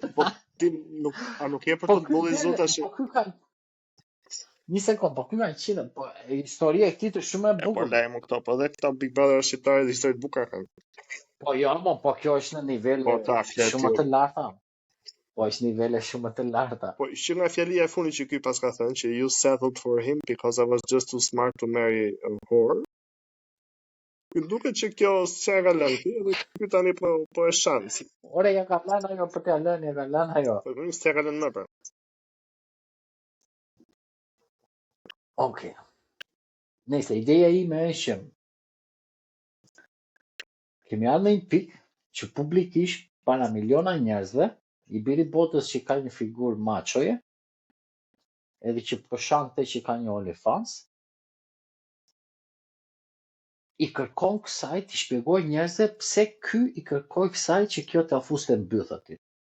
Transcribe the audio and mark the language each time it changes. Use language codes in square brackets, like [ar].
[sq] po ti nuk je për të bullizuar tash. Po ky ka një sekond, po ky nga qita, po historia e këtij është shumë e Po bukur. lajmë këto, po dhe këta Big Brother shqiptarë dhe histori të bukura kanë. Po jo, po kjo është në nivele shumë të larta. Po është nivele shumë të larta. Po që nga fjalia e fundit që ky pas ka thënë që [en] you settled for him because I was just too smart to marry a whore. [sq] Ky duket që kjo s'e ka lënë ti, edhe ky tani po e shan. Ore ja ka lënë ajo për t'ia lënë, ja ka lënë ajo. Po nuk s'e ka lënë më pra. Okej. Nëse ideja ime është kemi ardhur në një pikë që publikisht para miliona njerëzve i biri botës që ka një figurë machoje, edhe që po shante që ka një OnlyFans, i kërkon kësaj të shpjegoj njerëzve pse ky i kërkoi kësaj që kjo të afuste në byth aty.